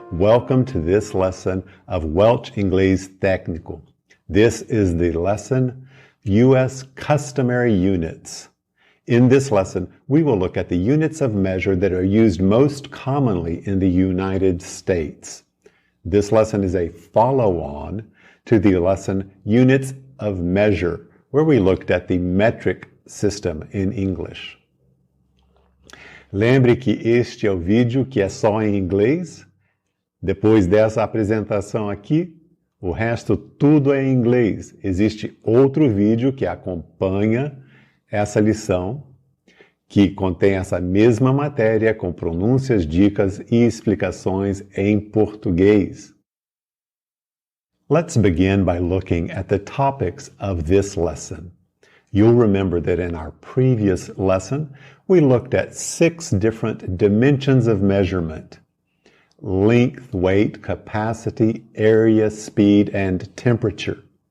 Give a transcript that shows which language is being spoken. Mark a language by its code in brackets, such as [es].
[en] Welcome to this lesson of Welch Inglês Técnico. This is the lesson, U.S. Customary Units. In this lesson, we will look at the units of measure that are used most commonly in the United States. This lesson is a follow-on to the lesson Units of Measure, where we looked at the metric system in English. [pt] Lembre que este é o vídeo que é só em inglês. Depois dessa apresentação aqui, o resto tudo é em inglês. Existe outro vídeo que acompanha essa lição, que contém essa mesma matéria com pronúncias, dicas e explicações em português. [en] Let's begin by looking at the topics of this lesson. You'll remember that in our previous lesson, we looked at 6 different dimensions of measurement: length, weight, capacity, area, speed, and temperature.